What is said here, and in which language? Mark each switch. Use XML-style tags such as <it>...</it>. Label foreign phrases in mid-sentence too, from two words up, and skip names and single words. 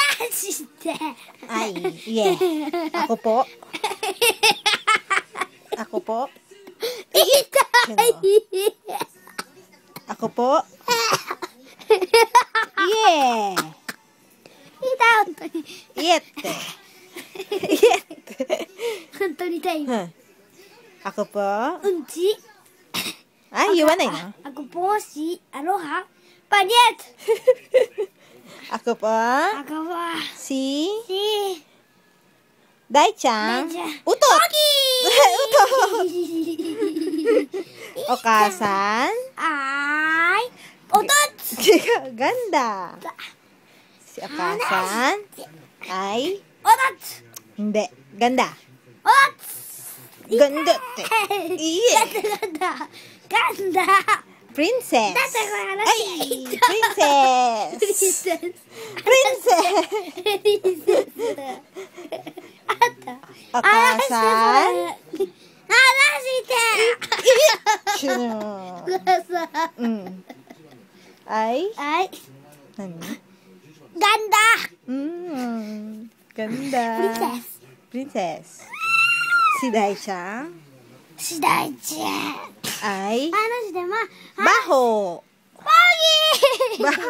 <ja>ジで。</ja> <tl>Ay, yeah. Ako po. Ako po.</tl> <ja>痛い。</ja> <tl>Ako po. Yeah.</tl> <ja>痛い、本当に。 Yeah って。Yeah って。本当に痛い。</ja> <tl>うん。Ako po.</tl> <ja>うんち。 Ay,言わないの</ja> <tl>Ako po si Aloha Panyet. Ako po. Ako po Si si Dai-chan. Dai-chan. Utot. Utot. Pogi.</tl> <ja>Okasan.</ja> <tl>Ay Otot. Ganda. Si Okasan ay Otot. hindi. Ganda. Otot.</tl> <ja>Ganda って。いいえ。</ja> <tl>Ganda. Ganda. Princess.</tl> <ja>だってこれ話</ja> <en>はい。Princess. Princess.</en> <ja>あったお母さん。話してちゅー。くださいうん。ay はい何 Ganda.</ja> <tl>Princess. Si Dai-chan Si Dai-chan ay</tl> <ja>話して</ja> <tl>baho. Pogi.</tl>